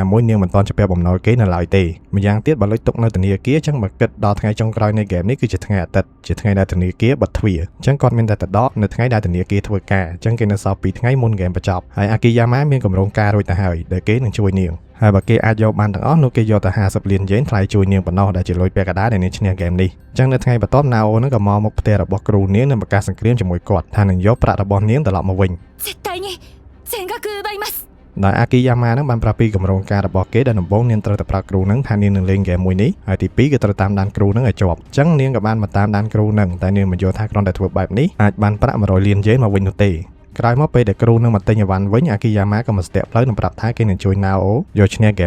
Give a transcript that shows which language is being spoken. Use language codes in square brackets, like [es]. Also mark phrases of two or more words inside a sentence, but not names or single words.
[km] មួយនាងមិនទាន់ជាបំណុលគេនៅឡើយទេម្យ៉ាងទៀតបើលុយទុកនៅធនាគារចឹងបើគិតដល់ថ្ងៃចុងក្រោយនៃហ្គេមនេះគឺជាថ្ងៃអាទិត្យជាថ្ងៃដែលធនាគារបិទទ្វារចឹងគាត់មានតែទៅដកនៅថ្ងៃដែលធនាគារធ្វើការចឹងគេនៅសល់2ថ្ងៃមុនហ្គេមបញ្ចប់ហើយអាគីយ៉ាម៉ាមានកម្រងការរួចទៅហើយដែលគេនឹងជួយនាងហើយបើគេអាចយកបានទាំងអស់នោះគេយកទៅ50 លានយេនថ្លៃជួយនាងប៉ុណ្ណោះដែលជាលុយពាក់កណ្ដាលដែលនាងឈ្នះហ្គេមនេះចឹងនៅថ្ងៃបន្ទាប់ណាអូនឹងក៏មកមុខផ្ទះរបស់គ្រូនាងនិងប្រកាសសង្គ្រាមជាមួយគាត់ថានឹងយកប្រាក់របស់នាងត្រឡប់មកវិញ [ja] 絶対に全額奪います [km] ដោយអាគីយ៉ាម៉ានឹងបានប្រាប់ពីកម្រងការរបស់គេដែលដំបូងនាងត្រូវតែប្រាប់គ្រូនឹងថានាងនឹងលេងហ្គេមមួយនេះហើយទី2គឺត្រូវតាមដានគ្រូនឹងឲ្យជាប់ចឹងនាងក៏បានមកតាមដានគ្រូនឹងតែនាងមិនយល់ថាគ្រាន់តែធ្វើបែប នេះអាចបានប្រាក់100 លានយេនមកវិញនោះទេក្រោយមកពេលដែលគ្រូនឹងមកទិញអីវ៉ាន់វិញអាគីយ៉ាម៉ាក៏មកស្ទាក់ផ្លូវនឹងប្រាប់ថាគេនឹងជួយណាអូយកឈ្នះហ្គេម